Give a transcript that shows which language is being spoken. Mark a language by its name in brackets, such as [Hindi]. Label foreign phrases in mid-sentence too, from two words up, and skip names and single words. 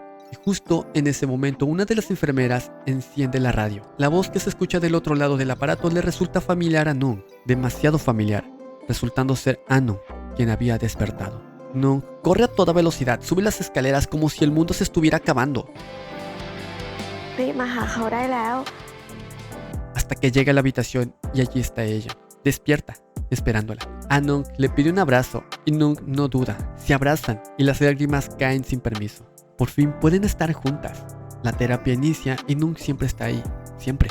[Spanish] Y justo en ese momento una de las enfermeras enciende la radio. La voz que se escucha del otro lado del aparato le resulta familiar a Nung, demasiado familiar, resultando ser Anu quien había despertado. Nung corre a toda velocidad, sube las escaleras como si el mundo se estuviera acabando. [Thai] รีบมาหาเขาได้แล้ว [Spanish] Hasta que llega a la habitación y allí está ella, despierta, esperándola. A Nung le pide un abrazo y Nung no duda, se abrazan y las lágrimas caen sin permiso. Por fin pueden estar juntas. La terapia inicia y Nung siempre está ahí, siempre.